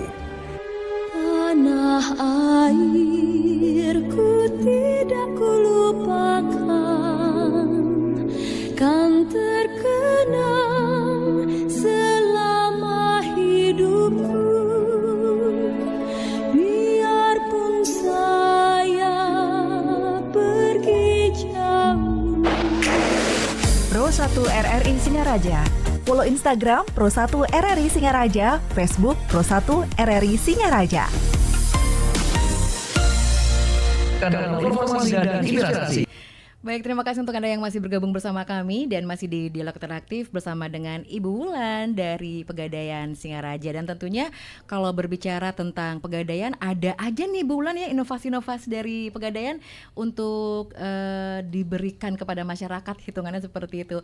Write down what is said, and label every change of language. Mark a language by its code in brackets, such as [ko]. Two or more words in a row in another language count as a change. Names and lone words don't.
[id] Tanah airku tidak kulupakan, kan terkenang selama hidupku. Biarpun saya pergi jauh. Pro 1 RRI Singaraja. Follow Instagram Pro 1 RRI Singaraja, Facebook Pro 1 RRI Singaraja. Kanal informasi dan inspirasi. Baik, terima kasih untuk Anda yang masih bergabung bersama kami dan masih di Dialog Interaktif bersama dengan Ibu Wulan dari Pegadaian Singaraja. Dan tentunya kalau berbicara tentang Pegadaian, ada aja nih Bu Wulan ya inovasi-inovasi dari Pegadaian untuk diberikan kepada masyarakat, hitungannya seperti itu.